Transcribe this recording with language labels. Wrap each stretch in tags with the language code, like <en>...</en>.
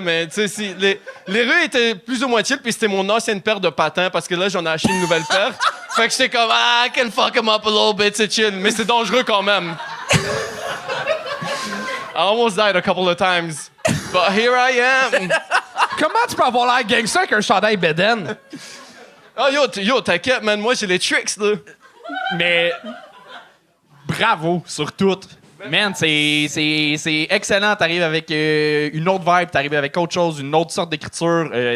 <fr>Mais tu sais, les rues étaient plus ou moins chill, puis c'était mon ancienne paire de patins, parce que là, j'en ai acheté une nouvelle paire. Fait que j'étais comme,</fr> <en>I can fuck him up a little bit,</en> <fr>c'est chill. Mais c'est dangereux quand même.</fr> <en>I almost died a couple of times. But here I am.</en> <fr>Comment tu peux avoir l'air gangster avec un chandail Beden? Oh, yo, t'inquiète, man. Moi, j'ai les tricks, là. Mais bravo sur tout. Man, c'est excellent. T'arrives avec une autre vibe, t'arrives avec autre chose, une autre sorte d'écriture.</fr>